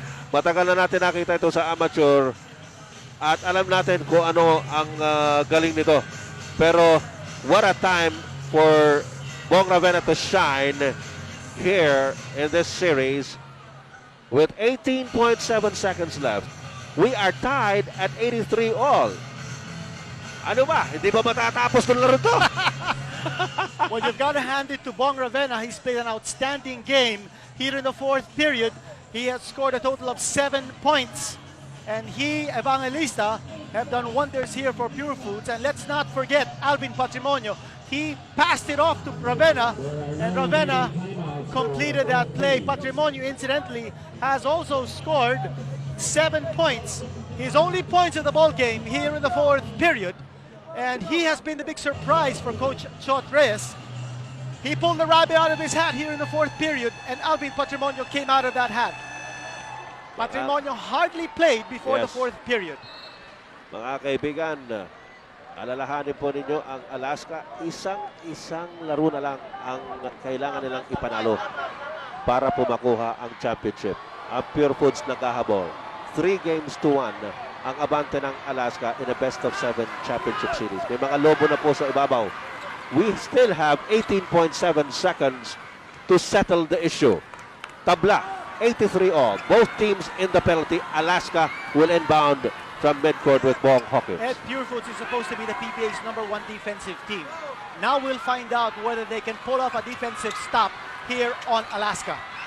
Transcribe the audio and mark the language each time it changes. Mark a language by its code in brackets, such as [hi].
[tl] Matagal na natin nakita ito sa amateur at alam natin kung ano ang galing nito. [en] Pero what a time for Bong Ravena to shine here in this series with 18.7 seconds left. We are tied at 83 all. [tl] Ano ba? Hindi ba matatapos ng laro to? [en] Well, you've got to hand it to Bong Ravena. He's played an outstanding game here in the fourth period. He has scored a total of 7 points. And he, Evangelista, have done wonders here for Pure Foods. And let's not forget Alvin Patrimonio. He passed it off to Ravena, and Ravena completed that play. Patrimonio, incidentally, has also scored 7 points. His only points of the ball game here in the fourth period. And he has been the big surprise for Coach Chot Reyes. He pulled the rabbit out of his hat here in the fourth period, and Alvin Patrimonio came out of that hat. Patrimonio hardly played before the Yes. fourth period. [tl] Mga kaibigan, alalahanin po ninyo ang Alaska, isang laro na lang ang kailangan nilang ipanalo para po makuha ang championship. Ang Pure Foods naghahabol. 3-1 ang abante ng Alaska [en] in a best-of-7 championship series. [tl] May mga lobo na po sa ibabaw. [en] We still have 18.7 seconds to settle the issue. Tabla, 83 all. Both teams in the penalty. Alaska will inbound from midcourt with Bong Hawkins. Ed Pure Foods is supposed to be the PBA's #1 defensive team. Now we'll find out whether they can pull off a defensive stop here on Alaska.